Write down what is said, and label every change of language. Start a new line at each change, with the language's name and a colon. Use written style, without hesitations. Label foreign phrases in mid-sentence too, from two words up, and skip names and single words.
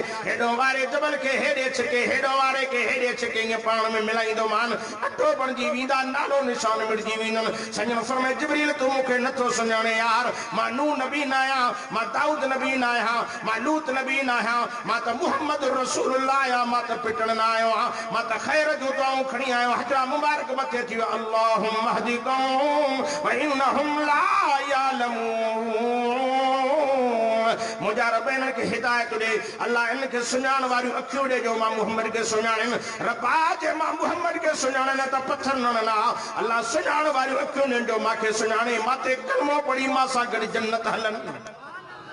Sindhi: हेॾो वारे जबल खे हेॾे छिके, हेॾो वारे खे हेॾे छिके, ईअं पाण में मिलाईंदो मान, अटो बणिजी वेंदा, नालो निशान मिटजी वेंदनि। संजन फरमाए, जिब्रील तूं मूंखे नथो सुञाणे यार, मां नूह नबी न आहियां, मां दाऊद नबी न आहियां, मां लूत नबी न आहियां, मां त मुहम्मद रसूलुल्लाह आहियां, मां त पिटण न आयो आहियां, मां त ख़ैर जो दुआऊं खणी आयो। हजरा मुबारक मथे थी वियो,
Arabic: اللهم اهد قوم وإنهم لا يعلمون.
Sindhi: मुंहिंजा रब इन्हनि खे हिदायत ॾे, अल्लाह इन्हनि खे सुञाण वारियूं अखियूं ॾे जो मां मुहम्मद खे सुञाणनि। रबा जे मां मुहम्मद खे सुञाणनि त पत्थर न हणंदा। अल्लाह सुञाण वारियूं अखियूं ॾियनि जो मूंखे सुञाणे, मां ते कलमो पढ़ी मां सां गॾु जन्नत हलनि।